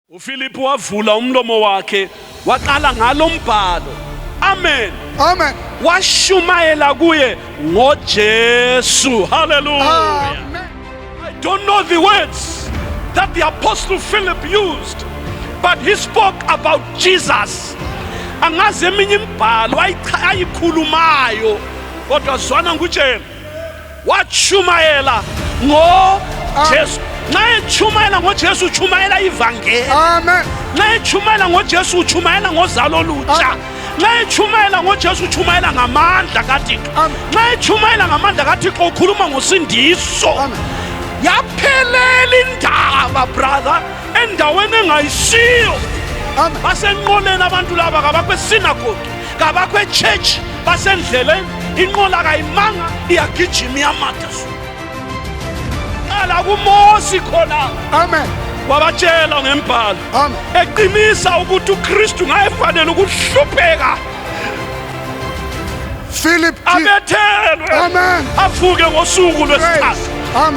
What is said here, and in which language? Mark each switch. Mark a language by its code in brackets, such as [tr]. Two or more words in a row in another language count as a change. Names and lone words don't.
[nd] uPhilip wavula umlomo wakhe waqala ngalombhalo. Amen. Amen. Washumayela kuye ngoJesu. Hallelujah. Amen. [en] I don't know the words that the apostle Philip used, but he spoke about Jesus. [nd] Angazi eminye imibhalo ayikhulumayo kodwa zwana ngutshela washumayela ngoJesu. Nxa echumayela ngoJesu uchumayela ivangeli. Amen. Nxa echumayela ngoJesu uchumayela ngozalo olutsha. Nxa echumayela ngoJesu uchumayela ngamandla kaThixo. Nxa echumayela ngamandla kaThixo ukhuluma ngosindiso. Yaphelela indaba brother endaweni engayisiyo. Basenqoleni abantu laba kabakho esinagogi, kabakho echurch, basendleleni inqola kayimanga iyagijima iyamata. Ala kuMosi khona. Amen. Wabatshela ngembhalo. Amen. Eqinisa ukuthi uKristu ngayefanele ukuhlupheka. Philip. Abethelwe. Amen. Avuke ngosuku lwesithathu. Amen.